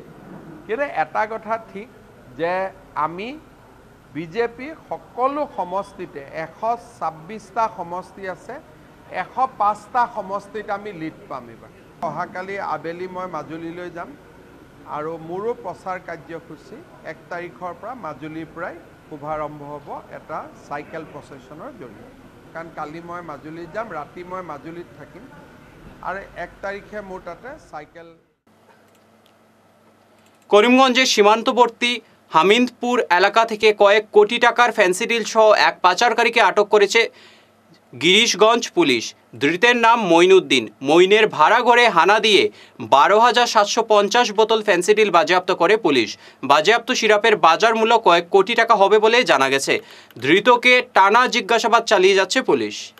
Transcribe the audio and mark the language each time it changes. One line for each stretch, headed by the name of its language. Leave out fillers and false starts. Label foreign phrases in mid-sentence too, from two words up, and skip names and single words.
Assamese: কিন্তু এটা কথা ঠিক যে আমি বিজেপি সকলো সমষ্টিতে 126টা সমষ্টি আছে 105টা সমষ্টিত আমি লিড পাম এবাৰ অহাকালি আবেলি মই মাজুলীলৈ যাম আৰু মোৰো প্ৰচাৰ কাৰ্যসূচী 1 তাৰিখৰ পৰা মাজুলীৰ পৰাই শুভাৰম্ভ হ'ব এটা
English: cycle procession
Assamese: জৰিয়তে কাৰণ কালি মই মাজুলী যাম ৰাতি মই মাজুলীত থাকিম আৰু 1 তাৰিখে মোৰ তাতে চাইকেল
Bangla: করিমগঞ্জের সীমান্তবর্তী হামিদপুর এলাকা থেকে কয়েক কোটি টাকার ফ্যান্সিডিল সহ এক পাচারকারীকে আটক করেছে গিরিশগঞ্জ পুলিশ ধৃতের নাম মঈনুদ্দিন মঈনের ভাড়া ঘরে হানা দিয়ে 12,750 বোতল ফ্যান্সিডিল বাজেয়াপ্ত করে পুলিশ বাজেয়াপ্ত সিরাপের বাজার মূল্য কয়েক কোটি টাকা হবে বলে জানা গেছে ধৃতকে টানা জিজ্ঞাসাবাদ চালিয়ে যাচ্ছে পুলিশ